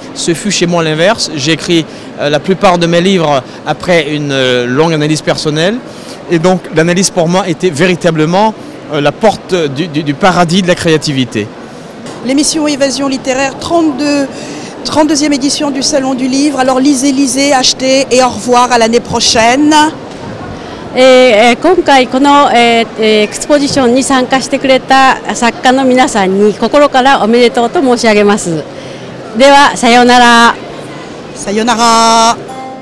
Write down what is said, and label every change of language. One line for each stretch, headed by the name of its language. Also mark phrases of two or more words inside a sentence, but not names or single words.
French: Ce fut chez moi l'inverse. J'ai écrit la plupart de mes livres après une longue analyse personnelle. Et donc l'analyse pour moi était véritablement la porte du paradis de la créativité. L'émission Évasion littéraire, 32e édition du Salon du Livre. Alors lisez, achetez et au revoir à l'année prochaine.
Japanese: 今回このエクスポジションに参加してくれた作家の皆さんに心からおめでとうと申し上げます。ではさようなら。さよなら。